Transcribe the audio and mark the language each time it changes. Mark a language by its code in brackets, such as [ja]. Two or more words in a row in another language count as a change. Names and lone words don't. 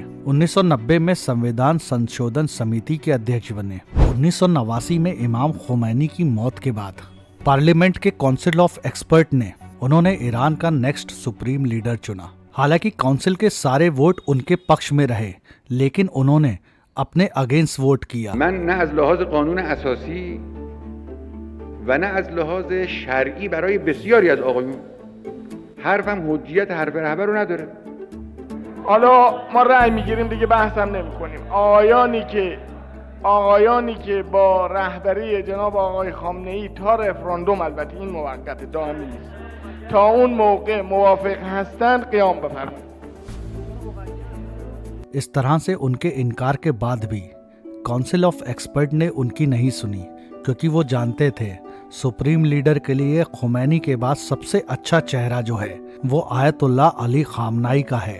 [hi] 1990 में संविधान संशोधन समिति के अध्यक्ष बने। 1989 में इमाम खुमैनी की मौत के बाद पार्लियामेंट के [en] council of expert [hi] ने उन्होंने ईरान का [en] next supreme leader [hi] चुना। हालांकि काउंसिल के सारे वोट उनके पक्ष में रहे, लेकिन उन्होंने अपने अगेंस्ट वोट किया। [fa] من نه از لحاظ قانون اساسی و نه از لحاظ شرعی برای بسیاری از آقایون حرفم حجیت حرف رهبر رو نداره. حالا ما رأی میگیریم دیگه، بحثم نمی‌کنیم. آقایانی که با رهبری جناب آقای خامنه‌ای تا رفراندوم، البته این موقت دائمی نیست، تا اون موقع موافق هستند قیام بفرمایید. [hi] इस तरह से उनके इनकार के बाद भी [en] council of expert [hi] ने उनकी नहीं सुनी, क्योंकि वो जानते थे [en] supreme leader [hi] के लिए खुमैनी के बाद सबसे अच्छा चेहरा जो है वो आयतुल्ला अली खामनाई का है।